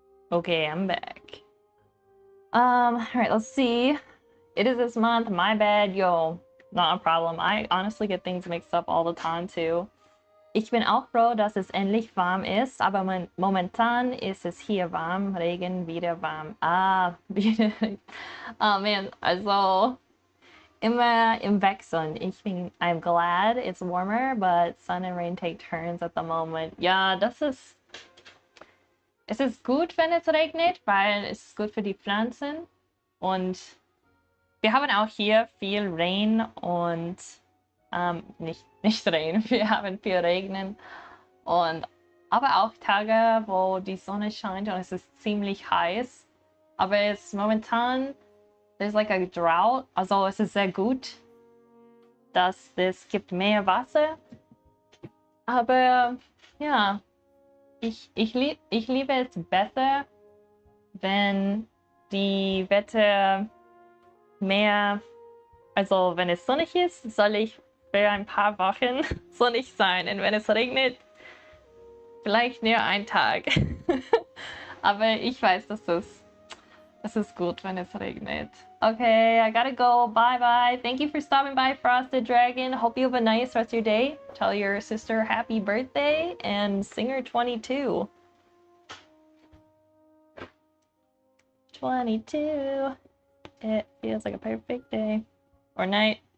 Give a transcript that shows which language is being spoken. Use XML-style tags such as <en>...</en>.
<en>Okay, I'm back. Alright, let's see. It is this month, my bad, yo. Not a problem. I honestly get things mixed up all the time too.</en> <de>Ich bin auch froh, dass es endlich warm ist, aber momentan ist es hier warm, Regen wieder warm. Ah, wieder. Oh man, also immer im Wechseln.</de> <en>I'm glad it's warmer, but sun and rain take turns at the moment.</en> <de>Ja, es ist gut, wenn es regnet, weil es ist gut für die Pflanzen. Und wir haben auch hier viel Regen und nicht Regen, wir haben viel Regnen. Und aber auch Tage, wo die Sonne scheint und es ist ziemlich heiß. Aber es momentan,</de> <en>there's like a drought,</en> <de>also es ist sehr gut, dass es gibt mehr Wasser. Aber ja, ich liebe es besser, wenn die Wetter mehr, also wenn es sonnig ist, soll ich für ein paar Wochen sonnig sein. Und wenn es regnet, vielleicht nur einen Tag. Aber ich weiß, dass das Es ist gut, wenn es regnet.</de> <en>Okay, I gotta go. Bye bye. Thank you for stopping by, Frosted Dragon. Hope you have a nice rest of your day. Tell your sister happy birthday and Singer 22. 22. It feels like a perfect day. Or night.</en>